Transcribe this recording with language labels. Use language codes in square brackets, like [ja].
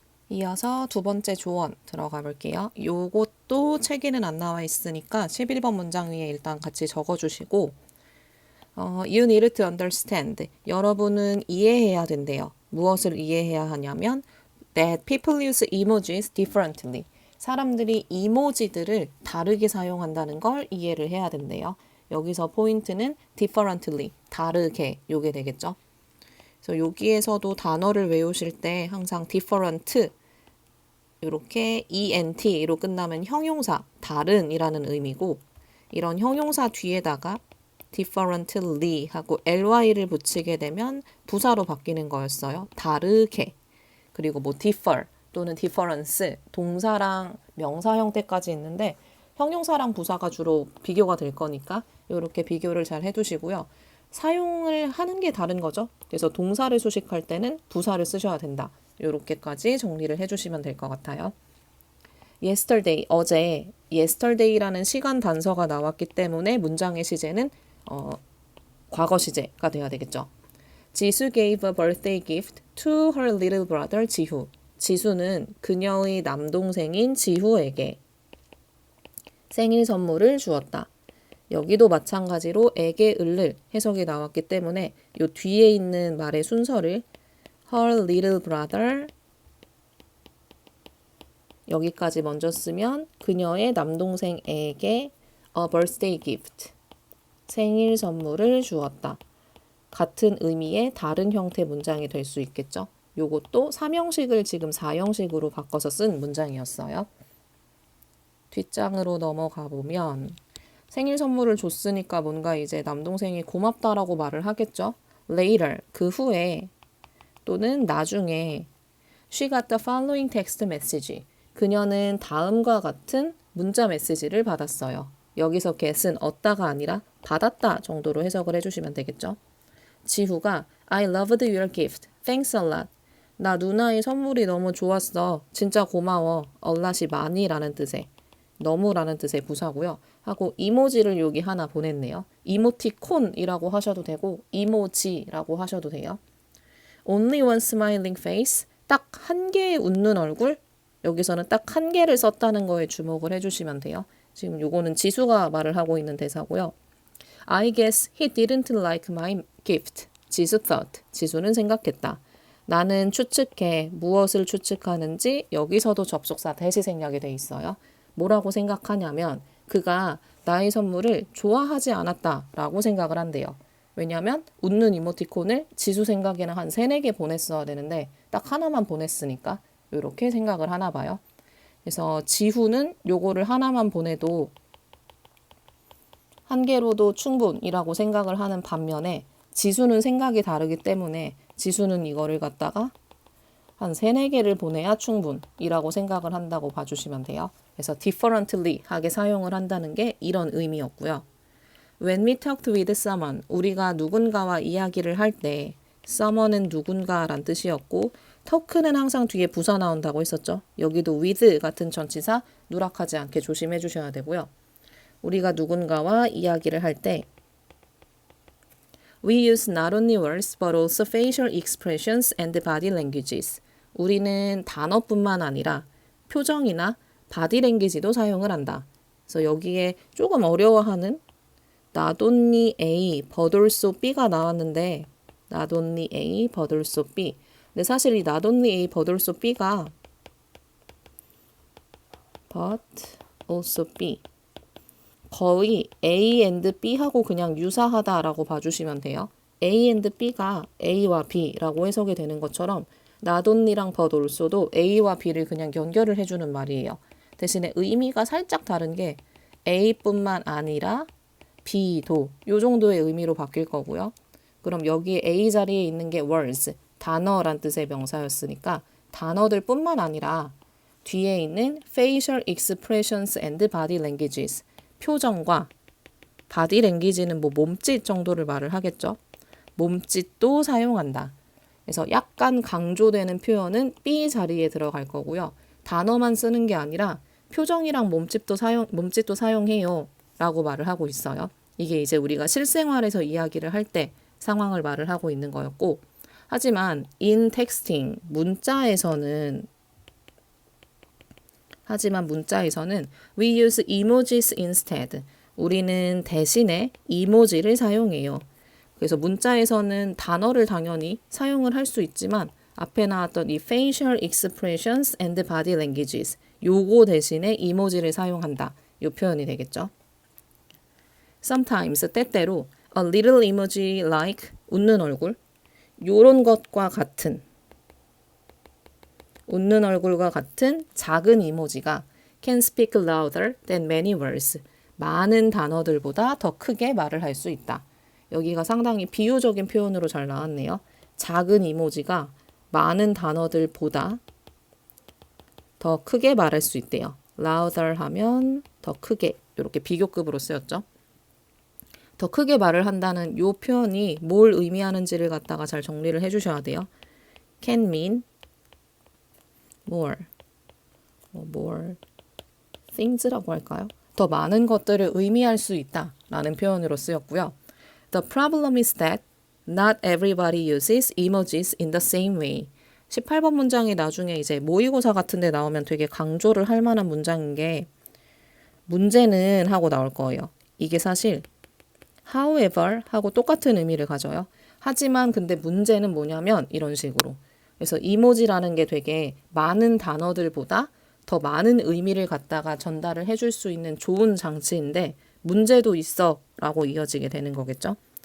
[ko] 이어서 두 번째 조언 들어가 볼게요. 요것도 책에는 안 나와 있으니까 11번 문장 위에 일단 같이 적어주시고 [en] You need to understand. [ko] 여러분은 이해해야 된대요. 무엇을 이해해야 하냐면 [en] that people use emojis differently. [ko] 사람들이 이모지들을 다르게 사용한다는 걸 이해를 해야 된대요. 여기서 포인트는 differently, 다르게 요게 되겠죠. 그래서 여기에서도 단어를 외우실 때 항상 different 이렇게 ent로 끝나면 형용사, 다른이라는 의미고 이런 형용사 뒤에다가 differently 하고 ly를 붙이게 되면 부사로 바뀌는 거였어요. 다르게. 그리고 뭐 differ 또는 difference 동사랑 명사 형태까지 있는데 형용사랑 부사가 주로 비교가 될 거니까 이렇게 비교를 잘 해두시고요. 사용을 하는 게 다른 거죠. 그래서 동사를 수식할 때는 부사를 쓰셔야 된다. 이렇게까지 정리를 해주시면 될 것 같아요. yesterday, 어제 yesterday라는 시간 단서가 나왔기 때문에 문장의 시제는 과거 시제가 돼야 되겠죠. [en] 지수 gave a birthday gift to her little brother 지후. [ko] 지수는 그녀의 남동생인 지후에게 생일 선물을 주었다. 여기도 마찬가지로 에게 을를 해석이 나왔기 때문에 요 뒤에 있는 말의 순서를 [en] her little brother [ko] 여기까지 먼저 쓰면 그녀의 남동생에게 [en] a birthday gift [ko] 생일 선물을 주었다. 같은 의미의 다른 형태 문장이 될 수 있겠죠. 요것도 3형식을 지금 4형식으로 바꿔서 쓴 문장이었어요. 뒷장으로 넘어가 보면 생일 선물을 줬으니까 뭔가 이제 남동생이 고맙다라고 말을 하겠죠. [en] Later, [ko] 그 후에 또는 나중에 [en] She got the following text message. [ko] 그녀는 다음과 같은 문자 메시지를 받았어요. 여기서 get은 얻다가 아니라 받았다 정도로 해석을 해주시면 되겠죠. [en] 지후가 I loved your gift. Thanks a lot. [ko] 나 누나의 선물이 너무 좋았어. 진짜 고마워. a lot이 많이라는 뜻의 너무라는 뜻의 부사고요. 하고 이모지를 여기 하나 보냈네요. 이모티콘이라고 하셔도 되고 이모지라고 하셔도 돼요. [en] Only one smiling face. [ko] 딱 한 개의 웃는 얼굴. 여기서는 딱 한 개를 썼다는 거에 주목을 해주시면 돼요. 지금 요거는 지수가 말을 하고 있는 대사고요. [en] I guess he didn't like my gift. [ko] 지수 thought. 지수는 생각했다. 나는 추측해. 무엇을 추측하는지 여기서도 접속사 대시 생략이 돼 있어요. 뭐라고 생각하냐면 그가 나의 선물을 좋아하지 않았다라고 생각을 한대요. 왜냐하면 웃는 이모티콘을 지수 생각에는 한 3, 4개 보냈어야 되는데 딱 하나만 보냈으니까 이렇게 생각을 하나 봐요. 그래서 지후는 요거를 하나만 보내도 한 개로도 충분이라고 생각을 하는 반면에 지수는 생각이 다르기 때문에 지수는 이거를 갖다가 한 3, 4개를 보내야 충분이라고 생각을 한다고 봐주시면 돼요. 그래서 differently 하게 사용을 한다는 게 이런 의미였고요. [en] When we talked with someone, [ko] 우리가 누군가와 이야기를 할 때 someone은 누군가란 뜻이었고 talk는 항상 뒤에 부사 나온다고 했었죠. 여기도 with 같은 전치사 누락하지 않게 조심해 주셔야 되고요. 우리가 누군가와 이야기를 할 때 [en] We use not only words but also facial expressions and body languages. [ko] 우리는 단어뿐만 아니라 표정이나 바디 랭귀지도 사용을 한다. 그래서 여기에 조금 어려워하는 not only A, but also B가 나왔는데 not only A, but also B. 근데 사실 이 not only A, but also B가 but also B 거의 A and B하고 그냥 유사하다라고 봐주시면 돼요. A and B가 A와 B라고 해석이 되는 것처럼 not only랑 but also도 A와 B를 그냥 연결을 해주는 말이에요. 대신에 의미가 살짝 다른 게 A뿐만 아니라 B도 이 정도의 의미로 바뀔 거고요. 그럼 여기 A 자리에 있는 게 words, 단어란 뜻의 명사였으니까 단어들 뿐만 아니라 뒤에 있는 [en] facial expressions and body languages, [ko] 표정과 바디 랭귀지는 뭐 몸짓 정도를 말을 하겠죠. 몸짓도 사용한다. 그래서 약간 강조되는 표현은 B 자리에 들어갈 거고요. 단어만 쓰는 게 아니라 표정이랑 몸짓도 사용해요 라고 말을 하고 있어요. 이게 이제 우리가 실생활에서 이야기를 할 때 상황을 말을 하고 있는 거였고, 하지만 [en] in texting, [ko] 문자에서는 하지만 문자에서는 [en] we use emojis instead. [ko] 우리는 대신에 이모지를 사용해요. 그래서 문자에서는 단어를 당연히 사용을 할 수 있지만 앞에 나왔던 이 [en] facial expressions and body languages [ko] 요거 대신에 이모지를 사용한다. 요 표현이 되겠죠. Sometimes 때때로 [en] a little emoji like [ko] 웃는 얼굴 요런 것과 같은 웃는 얼굴과 같은 작은 이모지가 [en] can speak louder than many words. [ko] 많은 단어들보다 더 크게 말을 할 수 있다. 여기가 상당히 비유적인 표현으로 잘 나왔네요. 작은 이모지가 많은 단어들보다 더 크게 말할 수 있대요. louder 하면 더 크게 이렇게 비교급으로 쓰였죠. 더 크게 말을 한다는 요 표현이 뭘 의미하는지를 갖다가 잘 정리를 해주셔야 돼요. [en] can mean more things라고 할까요? [ko] 더 많은 것들을 의미할 수 있다 라는 표현으로 쓰였고요. [en] The problem is that not everybody uses emojis in the same way. [ko] 18번 문장이 나중에 이제 모의고사 같은 데 나오면 되게 강조를 할 만한 문장인 게 문제는 하고 나올 거예요. 이게 사실 however 하고 똑같은 의미를 가져요. 하지만 근데 문제는 뭐냐면 이런 식으로. 그래서 이모지라는 게 되게 많은 단어들보다 더 많은 의미를 갖다가 전달을 해줄 수 있는 좋은 장치인데 문제도 있어 라고 이어지게 되는 거겠죠.